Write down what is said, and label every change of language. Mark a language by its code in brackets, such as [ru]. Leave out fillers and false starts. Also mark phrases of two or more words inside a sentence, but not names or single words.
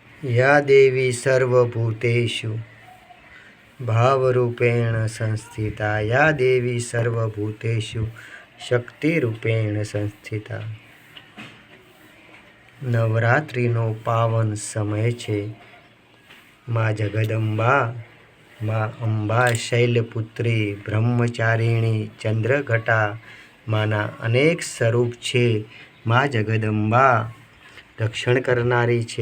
[sa] या देवी सर्वभूतेषु भावरूपेण संस्थिता। या देवी सर्वभूतेषु शक्तिरूपेण संस्थिता। [gu] નવરાત્રિનો પાવન સમય છે। મા જગદંબા, મા અંબા શૈલપુત્રી, બ્રહ્મચારિણી, ચંદ્રઘટા માના અનેક સ્વરૂપ છે। મા જગદંબા રક્ષણ કરનારી છે।